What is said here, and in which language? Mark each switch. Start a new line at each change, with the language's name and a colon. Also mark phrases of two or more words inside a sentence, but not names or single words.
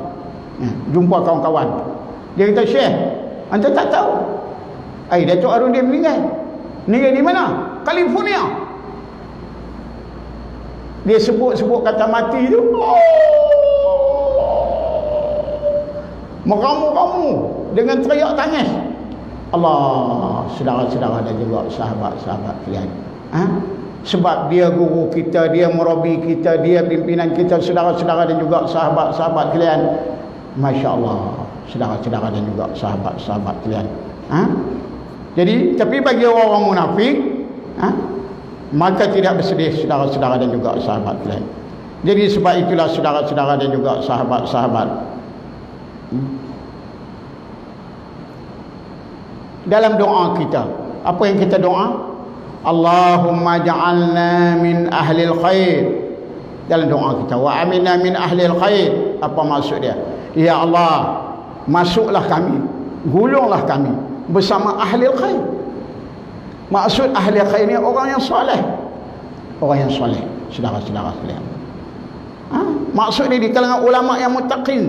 Malay: Jumpa kawan-kawan, dia kata, Syekh, anda tak tahu Datuk Harundin meninggal di mana? California. Dia sebut-sebut kata mati tu, meramu-ramu dengan teriak tangis. Allah, saudara-saudara dan juga sahabat-sahabat kalian. Sebab dia guru kita, dia murabi kita, dia pimpinan kita, saudara-saudara dan juga sahabat-sahabat kalian. Masya Allah, saudara-saudara dan juga sahabat-sahabat kalian. Jadi, tapi bagi orang-orang munafik, maka tidak bersedih, saudara-saudara dan juga sahabat kalian. Jadi sebab itulah saudara-saudara dan juga sahabat-sahabat, dalam doa kita, apa yang kita doa?
Arabic: اللهم اجعلنا من أهل الخير.
Malay: Dalam doa kita,
Arabic: وآمنا من أهل الخير.
Malay: Apa maksud dia? Ya Allah, masuklah kami, gulunglah kami bersama
Arabic: أهل الخير.
Malay: Maksud ahli khair ni orang yang soleh, orang yang soleh, saudara-saudara sekalian. Maksud ni di kalangan ulama yang muttaqin.